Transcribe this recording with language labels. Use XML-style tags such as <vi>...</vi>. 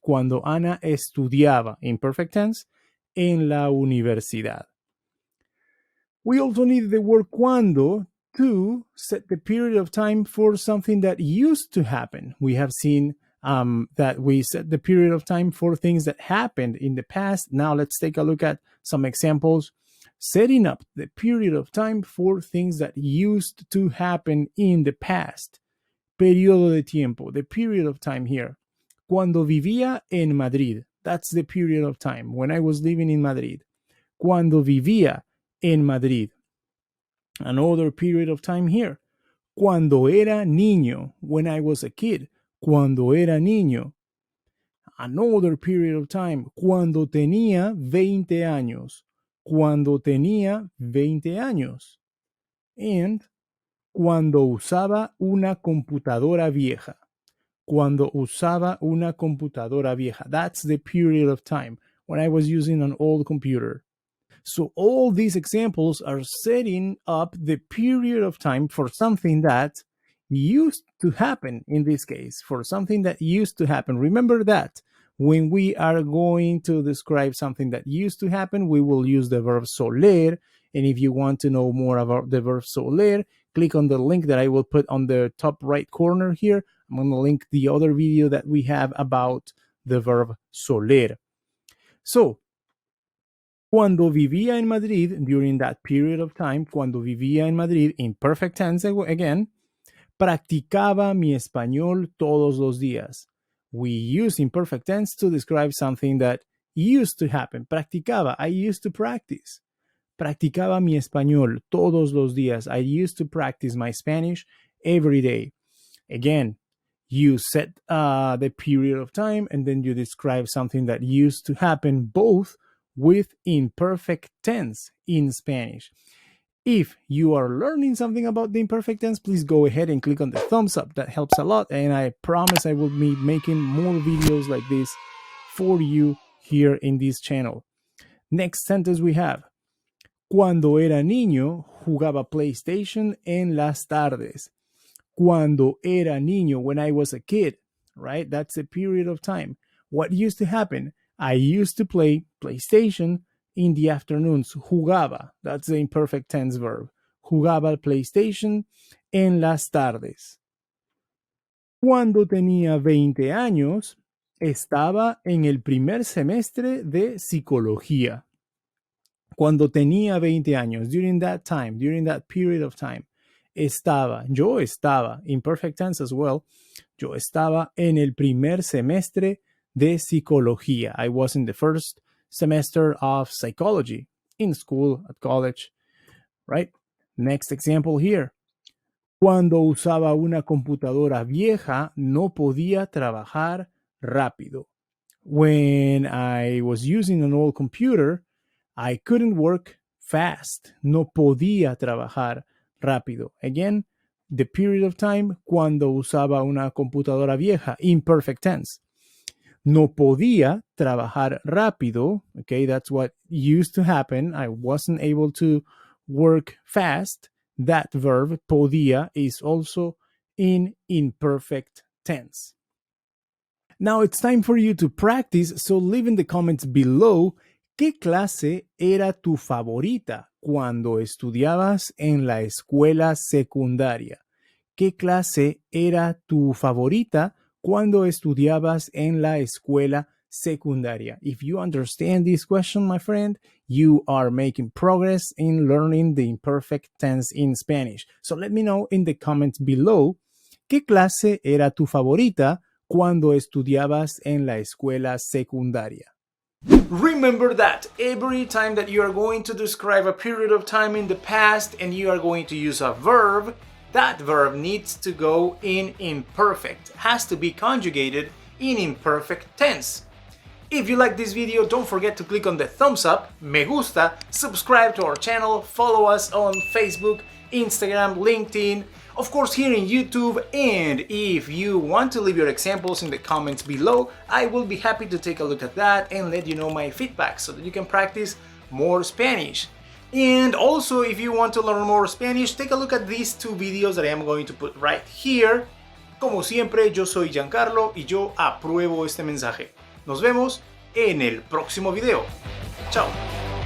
<es>Cuando Ana estudiaba,</es> <en>imperfect tense,</en> <es>en la universidad.</es> <en>We also need the word cuando to set the period of time for something that used to happen. We have seen that we set the period of time for things that happened in the past. Now let's take a look at some examples. setting up the period of time for things that used to happen in the past.</en> <es>Periodo de tiempo,</es> <en>the period of time here.</en> <es>Cuando vivía en Madrid.</es> <en>That's the period of time when I was living in Madrid. Cuando vivía en Madrid. Another period of time here.</en> <es>Cuando era niño,</es> <en>when I was a kid.</en> <es>Cuando era niño.</es> <en>Another period of time.</en> <es>Cuando tenía 20 años. Cuando tenía 20 años. And cuando usaba una computadora vieja. Cuando usaba una computadora vieja.</es> <en>That's the period of time when I was using an old computer. So all these examples are setting up the period of time for something that used to happen in this case, for something that used to happen. Remember that when we are going to describe something that used to happen, we will use the verb soler. And if you want to know more about the verb soler, click on the link that I will put on the top right corner here. I'm going to link the other video that we have about the verb soler. So, cuando vivía en Madrid, during that period of time, cuando vivía en Madrid, in perfect tense again, practicaba mi español todos los días. We use imperfect tense to describe something that used to happen.</en> <es>Practicaba,</es> <en>I used to practice.</en> <es>Practicaba mi español todos los días.</es> <en>I used to practice my Spanish every day. Again, you set the period of time and then you describe something that used to happen, both with imperfect tense in Spanish. If you are learning something about the imperfect tense, please go ahead and click on the thumbs up. That helps a lot, and I promise I will be making more videos like this for you here in this channel. Next sentence we have.</en> <es>Cuando era niño, jugaba PlayStation en las tardes. Cuando era niño,</es> <en>when I was a kid, right? That's a period of time. What used to happen? I used to play PlayStation in the afternoons.</en> <es>Jugaba,</es> <en>that's the imperfect tense verb.</en> <es>Jugaba PlayStation en las tardes. Cuando tenía 20 años, estaba en el primer semestre de psicología. Cuando tenía 20 años,</es> <en>during that time, during that period of time,</en> <es>yo estaba,</es> <en>imperfect tense as well,</en> <es>yo estaba en el primer semestre de psicología.</es> <en>I was in the first semester of psychology in school, at college, right? Next example here.</en> <es>Cuando usaba una computadora vieja, no podía trabajar rápido.</es> <en>When I was using an old computer, I couldn't work fast.</en> <es>No podía trabajar rápido.</es> <en>Again, the period of time</en> <es>cuando usaba una computadora vieja,</es> <en>imperfect tense.</en> <es>No podía trabajar rápido.</es> <en>Okay, that's what used to happen. I wasn't able to work fast. That verb, podía, is also in imperfect tense. Now it's time for you to practice, so leave in the comments below</en> <es>¿qué clase era tu favorita cuando estudiabas en la escuela secundaria? ¿Qué clase era tu favorita cuando estudiabas en la escuela secundaria?</es> <en>If you understand this question, my friend, you are making progress in learning the imperfect tense in Spanish. So let me know in the comments below,</en> <es>¿qué clase era tu favorita cuando estudiabas en la escuela secundaria?</es> <en>Remember that every time that you are going to describe a period of time in the past and you are going to use a verb, that verb needs to go in imperfect, has to be conjugated in imperfect tense. If you like this video, don't forget to click on the thumbs up,</en> <es>me gusta,</es> <en>subscribe to our channel, follow us on Facebook, Instagram, LinkedIn, of course here in YouTube, and if you want to leave your examples in the comments below, I will be happy to take a look at that and let you know my feedback so that you can practice more Spanish. And also, if you want to learn more Spanish, take a look at these two videos that I am going to put right here.</en> <es>Como siempre, yo soy Giancarlo y yo apruebo este mensaje. Nos vemos en el próximo video. Chao.</es>